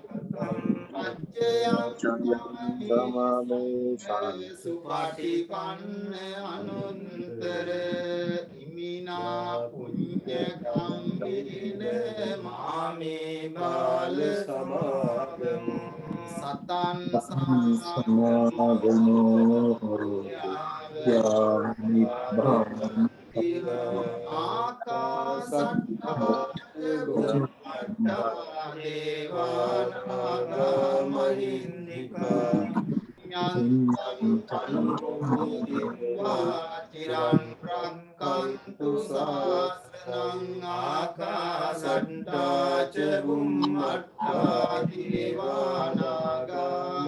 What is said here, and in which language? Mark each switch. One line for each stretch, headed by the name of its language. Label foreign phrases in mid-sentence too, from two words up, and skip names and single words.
Pali: සුපටිපන්න අනුත්තර ඉමිනා පුඤ්ඤ කම්මින මාමේ බාල සමාගමු සතං සමාගමෝ යානිබ්බාන ආකාසට්ඨා දේවානාගා මහින්దికා චිරං රක්ඛන්තු ශාසනං ආකාසට්ඨා ච බුම්මට්ඨා දේවානාගා